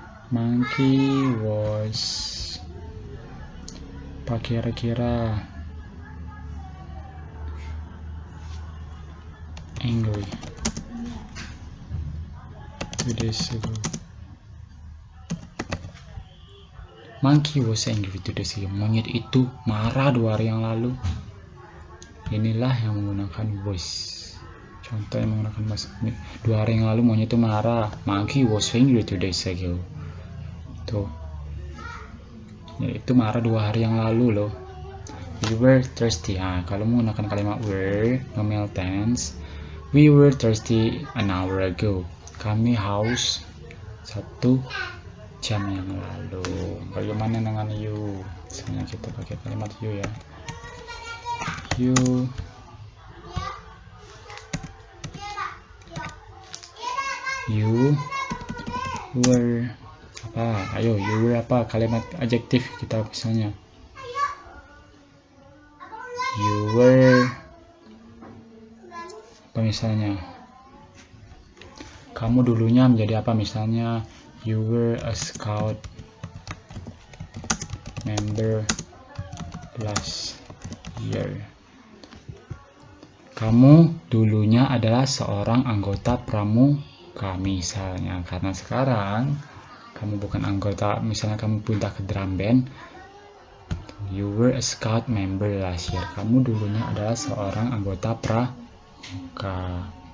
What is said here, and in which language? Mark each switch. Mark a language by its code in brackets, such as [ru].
[en] Monkey was [id] apa kira-kira? [en] Angry 2 days ago. Monkey was angry 2 days ago. [id] Monyet itu marah 2 hari yang lalu. Inilah yang menggunakan was. Contoh yang menggunakan was. 2 hari yang lalu monyet itu marah. [en] Monkey was angry 2 days ago. [id] Tuh. Ya, itu marah 2 hari yang lalu loh. [en] We were thirsty. [id] Nah, kalau menggunakan kalimat [en] were, nominal tense, we were thirsty an hour ago. [id] Kami haus 1 jam yang lalu. Bagaimana dengan you? Misalnya kita pakai kalimat you ya. [en] You were apa? Ayo, you were apa? [id] Kalimat adjektif kita misalnya. [en] You were [id] apa misalnya? Kamu dulunya menjadi apa misalnya? [en] You were a scout member last year. [id] Kamu dulunya adalah seorang anggota pramuka misalnya, karena sekarang kamu bukan anggota, misalnya kamu pindah ke drum band. [en] You were a scout member last year. [id] Kamu dulunya adalah seorang anggota pramuka.